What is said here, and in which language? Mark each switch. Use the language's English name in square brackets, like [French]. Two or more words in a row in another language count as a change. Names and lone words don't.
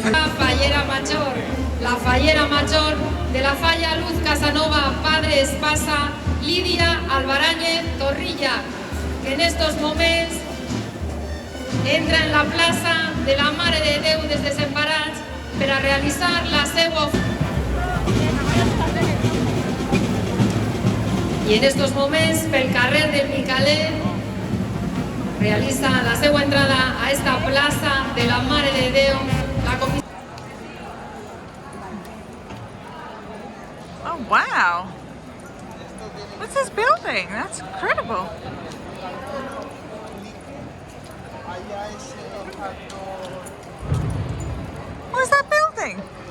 [Catalan] La fallera mayor de la Falla Luz Casanova, Padre Espasa, Lídia Albaráñez Torrilla, que en estos momentos entra en la plaça de la Mare de Déu dels Desemparats per a realitzar la seva i en estos moments pel carrer del Micalet realitza la seva entrada a esta plaça de la Mare de Déu la comissió. [English] Oh wow! What's this building? That's incredible. What's that building?